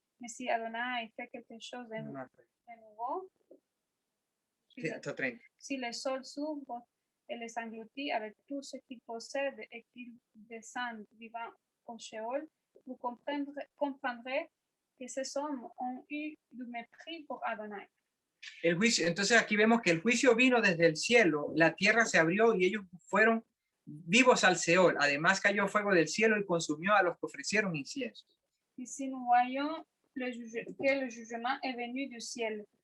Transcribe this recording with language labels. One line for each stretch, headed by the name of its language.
French: Mais si Adonai fait quelque chose de nouveau,
Spanish: Hasta 30.
French: si le sol s'ouvre et les engloutit avec tout ce qu'il possède et qu'il descend vivant au Sheol, vous comprendrez que ces hommes ont eu du mépris pour Adonai.
Spanish: El juicio, entonces aquí vemos que el juicio vino desde el cielo, la tierra se abrió y ellos fueron vivos al Seol. Además cayó fuego del cielo y consumió a los que ofrecieron incienso.
French: Ici, nous voyons que le jugement est venu du ciel.